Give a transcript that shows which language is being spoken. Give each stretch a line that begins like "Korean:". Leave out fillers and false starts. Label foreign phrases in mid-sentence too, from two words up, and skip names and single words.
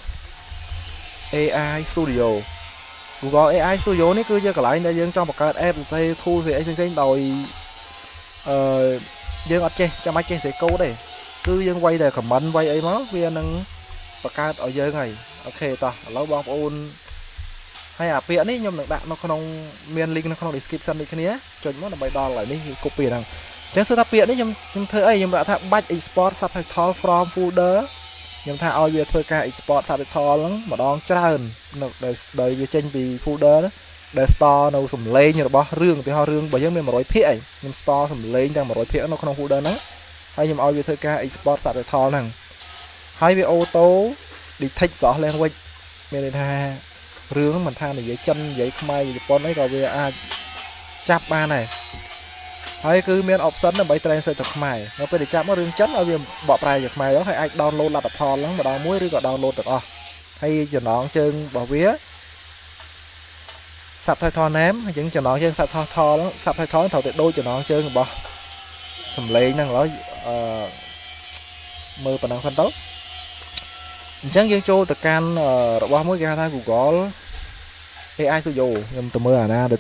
Khmer: AI Studio Google AI Studio នេះគឺជាកន្លែងដែលយើងចង់បង្កើត app ផ្សេង tool ផ្សេងៗដោយយើងអត់ចេះចាំបាច់ចេះសេកូដទេគឺយើងវាយតែ comment វាយអីមកវានឹងបង្កើតឲ្យយើងហើយអូខេតោះឥឡូវបងប្អូនហើយ អាពាក្យនេះខ្ញុំនឹងដាក់នៅក្នុងមាន link នៅក្នុង description ដូចគ្នាចុចមកដើម្បីដល់កន្លែងនេះ copy ហ្នឹងអញ្ចឹងគឺថាពាក្យនេះខ្ញុំធ្វើអីខ្ញុំដាក់ថាបាច់
English: export subtitle from folder
Khmer: ខ្ញុំថា ឲ្យវាធ្វើការ
English: export subtitle
Khmer: ហ្នឹងម្ដងច្រើនដោយវាចេញពី folder ណាដែល store នៅសំឡេងរបស់រឿងឧទាហរណ៍រឿងរបស់យើងមាន 100ភាគឯងខ្ញុំ store សំឡេងទាំង100ភាគនៅក្នុង folder ហ្នឹងហើយខ្ញុំឲ្យវាធ្វើការ
English: export subtitle
Khmer: ហ្នឹងហើយវា
English: auto detect source language
Khmer: មានន័យថារឿងមិនថានិយាយចិននិយាយខ្មែរនិយាយជប៉ុនអីក៏វាអាចចាប់បានដែរហើយគឺមាន option ដើម្បី translate ទៅខ្មែរនៅពេលដែលចាប់មករឿងចិនឲ្យវាបកប្រែជាខ្មែរទៅហើយអាច download លទ្ធផលហ្នឹងម្ដងមួយឬក៏ download ទាំងអស់ហើយចំណងជើងរបស់វា
English: subtitle name
Khmer: អញ្ចឹងចំណងជើង subtitle ត្រូវតែដូចចំណងជើងរបស់សំឡេងហ្នឹងឡើយមើលប៉ុណ្ណឹងសិនទៅអញ្ចឹងយើងចូលទៅកាន់របស់មួយគេហៅថា Google AI Studio ខ្ញុំទៅមើលអាណាដែល